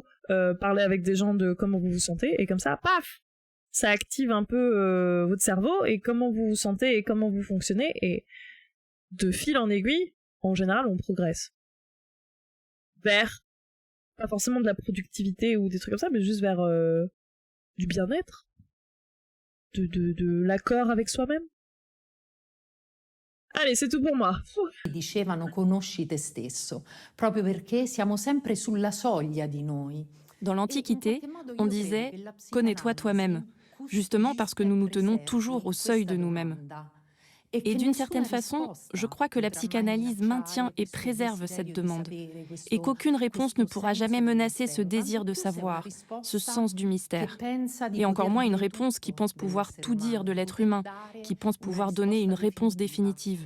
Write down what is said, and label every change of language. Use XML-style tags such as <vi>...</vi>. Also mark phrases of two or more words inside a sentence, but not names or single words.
<fr>parler avec des gens de comment vous vous sentez, et comme ça, paf, ça active un peu votre cerveau et comment vous vous sentez et comment vous fonctionnez, et de fil en aiguille, en général, on progresse vers, pas forcément de la productivité ou des trucs comme ça, mais juste vers du bien-être, de l'accord avec soi-même. Allez, c'est tout pour moi.</fr> <it>Dicevano conosci te stesso, proprio perché siamo sempre sulla soglia di noi.</it> <fr>Dans l'Antiquité, on disait « connais-toi toi-même », justement parce que nous nous tenons toujours au seuil de nous-mêmes. Et d'une certaine façon, je crois que la psychanalyse maintient et préserve cette demande, et qu'aucune réponse ne pourra jamais menacer ce désir de savoir, ce sens du mystère, et encore moins une réponse qui pense pouvoir tout dire de l'être humain, qui pense pouvoir donner une réponse définitive.</fr>